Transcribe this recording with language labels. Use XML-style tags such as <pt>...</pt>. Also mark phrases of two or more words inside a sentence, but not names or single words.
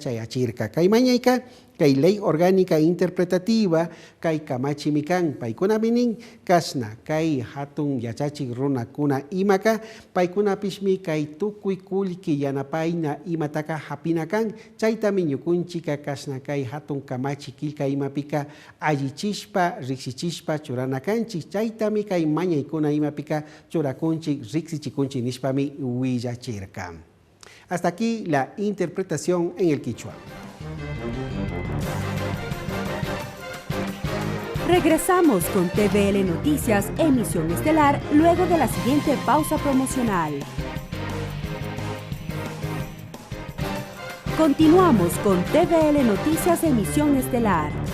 <qu>chayachirka kay mañayka kay</qu> <es>ley orgánica interpretativa</es> <qu>kay kamachimikan paykunapinin kashna kay hatun yachachik runakuna imaka paykunapishmi kay tukuy kulki yanapayna imataka hapinakan chaytami ñukunchika kashna kay hatun kamachi kilka imapika allichishpa riksichishpa churanakanchik chaytami kay mañaykuna imapika churakunchik riksichikunchik nishpami willachirka.</qu> <es>Hasta aquí la interpretación en el quichua. Regresamos con TVL Noticias, emisión estelar, luego de la siguiente pausa promocional. Continuamos con TVL Noticias, emisión estelar.</es>